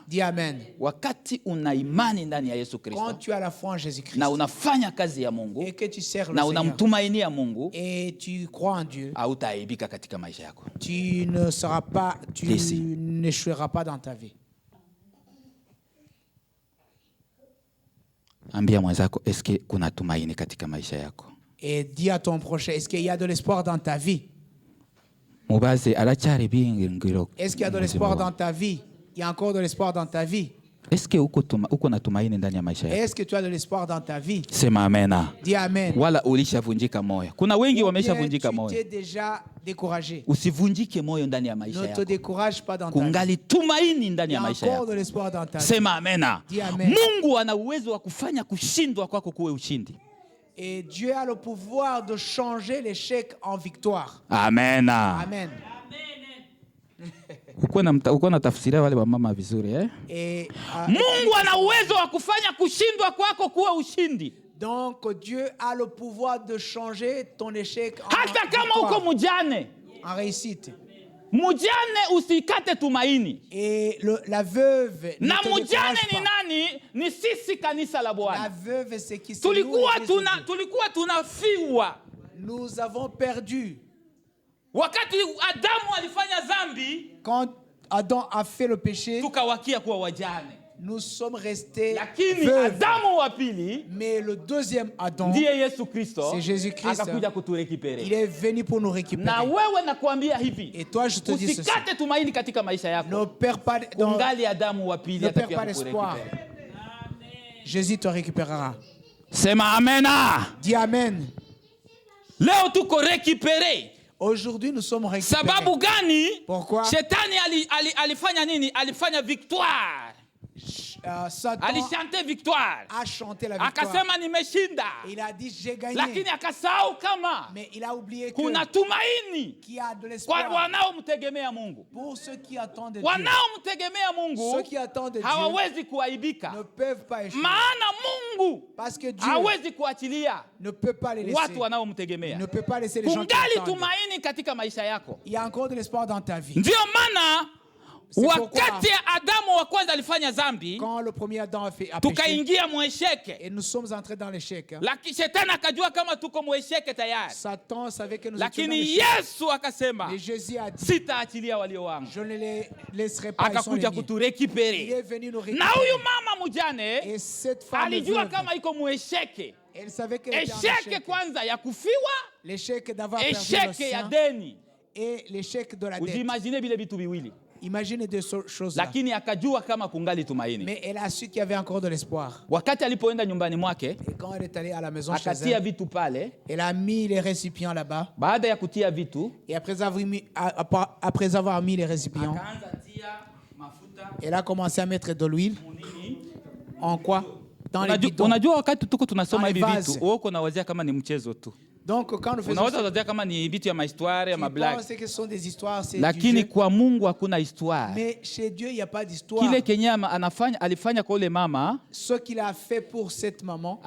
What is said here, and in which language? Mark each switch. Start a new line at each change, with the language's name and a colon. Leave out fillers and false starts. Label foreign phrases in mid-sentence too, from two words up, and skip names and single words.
French: Dis Amen.
Swahili: Wakati una imani ndani ya Yesu
French: Quand
Swahili: Kristo
French: tu as la foi en Jésus-Christ
Swahili: na unafanya kazi ya Mungu
French: et que tu sers le
Swahili: na
French: Seigneur
Swahili: unamtumainia Mungu,
French: et tu crois en Dieu,
Swahili: hautaaibika katika maisha yako.
French: tu ne seras pas, tu Ici. n'échoueras pas dans ta vie.
Swahili: Ambia mwenzako, eske kuna tumaini katika maisha yako?
French: Et dis à ton prochain, est-ce qu'il y a de l'espoir dans ta vie?
Rundi: Mubaze aracyari bingiro.
French: Est-ce qu'il y a de l'espoir dans ta vie? Il y a encore de l'espoir dans ta vie.
Swahili: Eske uko na tumaini ndani ya maisha yako?
French: Est-ce que tu as de l'espoir dans ta vie?
Swahili: Sema amena.
French: Dis Amen.
Swahili: Wala ulishavunjika moyo? Kuna wengi
French: Ou bien
Swahili: wameshavunjika
French: tu
Swahili: moyo.
French: t'es déjà découragé.
Swahili: Usivunjike moyo ndani ya maisha
French: Ne te
Swahili: yako.
French: décourage pas dans ta vie.
Swahili: Kungali tumaini ndani
French: Il y
Swahili: ya
French: a
Swahili: maisha
French: encore
Swahili: yako.
French: de l'espoir dans ta vie.
Swahili: Sema amena.
French: Dis amen.
Swahili: Mungu ana uwezo wa kufanya kushindwa kwako kuwe ushindi.
French: Et Dieu a le pouvoir de changer l'échec en victoire.
Swahili: Amena.
French: Amen.
Swahili: Uko na tafsiria wale wamama vizuri eh?
French: Et,
Swahili: Mungu ana uwezo wa kufanya kushindwa kwako kuwa ushindi.
French: donc Dieu a le pouvoir de changer ton échec en
Swahili: Hata kama uko
French: victoire,
Swahili: mjane,
French: en réussite.
Swahili: mjane usikate tumaini.
French: Et la veuve ne
Swahili: Na
French: te
Swahili: mjane
French: décourage
Swahili: ni
French: pas.
Swahili: nani? Ni sisi kanisa la
French: La
Swahili: Bwana.
French: veuve, c'est qui? C'est
Swahili: Tulikuwa
French: nous, Jésus.
Swahili: tunafiwa
French: Nous avons perdu.
Swahili: wakati Adamu alifanya dhambi,
French: Quand Adam a fait le péché,
Swahili: tukawakia kuwa wajane.
French: nous sommes restés
Swahili: Lakini
French: veuves.
Swahili: Adamu wa pili
French: Mais le deuxième Adam,
Swahili: ndiye Yesu Kristo
French: c'est Jésus-Christ.
Swahili: akakuja
French: Il
Swahili: kuturekipere.
French: est venu pour nous
Swahili: Na
French: récupérer.
Swahili: wewe nakuambia hivi,
French: Et toi, je te dis ceci.
Swahili: usikate tumaini katika maisha yako.
French: Ne perds pas, dans-
Swahili: Ungali Adamu wa pili
French: ne perds
Swahili: atakuja
French: pas l'espoir.
Swahili: kukurekipere.
French: Jésus te récupérera.
Swahili: Sema amena.
French: Dis Amen.
Swahili: Leo tuko rekipere.
French: Aujourd'hui, nous sommes récupérés.
Swahili: Sababu gani?
French: Pourquoi?
Swahili: Shetani alifanya nini? Alifanya victoire.
French: Satan
Swahili: Alishante victoire.
French: a chanté la victoire.
Swahili: Akasema nimeshinda.
French: Il a dit, j'ai gagné.
Swahili: Lakini akasahau kama
French: Mais il a oublié
Swahili: kuna
French: que
Swahili: tumaini
French: qu'il y a de
Swahili: kwa
French: l'espoir
Swahili: wanaomtegemea Mungu.
French: pour ceux qui attendent de Dieu. Ceux
Swahili: Wanaomtegemea Mungu
French: qui attendent de Dieu
Swahili: hawawezi
French: ne
Swahili: kuaibika.
French: peuvent pas échouer.
Swahili: Maana Mungu
French: Parce que Dieu
Swahili: hawezi kuachilia
French: ne peut pas les laisser.
Swahili: watu
French: Il
Swahili: wanaomtegemea.
French: ne peut pas laisser les gens qui
Swahili: Kungali
French: attendent.
Swahili: tumaini katika maisha yako.
French: Il y a encore de l'espoir dans ta vie.
Swahili: Ndio maana
French: C'est pourquoi-
Swahili: wakati Adamu wa kwanza alifanya dhambi,
French: Quand le premier Adam a péché,
Swahili: tukaingia mwesheke.
French: et nous sommes entrés dans l'échec, hein,
Swahili: Lakini shetani akajua kama tuko mwesheke tayari.
French: Satan savait que nous étions dans
Swahili: Lakini
French: l'échec.
Swahili: Yesu akasema,
French: Mais Jésus a dit,
Swahili: sitaachilia walio wangu.
French: je ne les laisserai pas, ils sont les
Swahili: Akakuja
French: miens. Il
Swahili: kuturekipere.
French: est venu nous
Swahili: Na
French: récupérer.
Swahili: huyu mama mjane
French: Et cette femme
Swahili: alijua
French: veuve,
Swahili: kama iko mwesheke.
French: elle savait qu'elle était en
Swahili: Esheke
French: échec.
Swahili: kwanza ya kufiwa,
French: L'échec d'avoir perdu le
Swahili: esheke ya
French: sang
Swahili: deni.
French: et l'échec de la dette.
Swahili: Ujiimagine vile vitu viwili.
French: Imaginez deux choses-là.
Swahili: Lakini akajua kama kungali tumaini.
French: Mais elle a su qu'il y avait encore de l'espoir.
Swahili: Wakati alipoenda nyumbani mwake,
French: Et quand elle est allée à la maison chez
Swahili: akatia
French: elle,
Swahili: vitu pale.
French: elle a mis les récipients là-bas.
Swahili: Baada ya kutia vitu,
French: Et après avoir mis les récipients,
Swahili: akaanza tia mafuta
French: elle a commencé à mettre de l'huile.
Swahili: munini.
French: En quoi? Dans les bidons.
Swahili: Unajua wakati tuko tunasoma
French: Dans les
Swahili: hivi
French: vases.
Swahili: vitu, wewe uko nawazia kama ni mchezo tu.
French: Donc quand nous faisons
Swahili: Unaweza
French: ça,
Swahili: wazia kama ni vitu ya mahistoire, ya
French: tu
Swahili: mablagi.
French: penses que ce sont des histoires, c'est du
Swahili: Lakini
French: jeu.
Swahili: kwa Mungu hakuna histoire.
French: Mais chez Dieu, il n'y a pas d'histoire.
Swahili: Kile kenye alifanya kwa ule mama,
French: Ce qu'il a fait pour cette maman,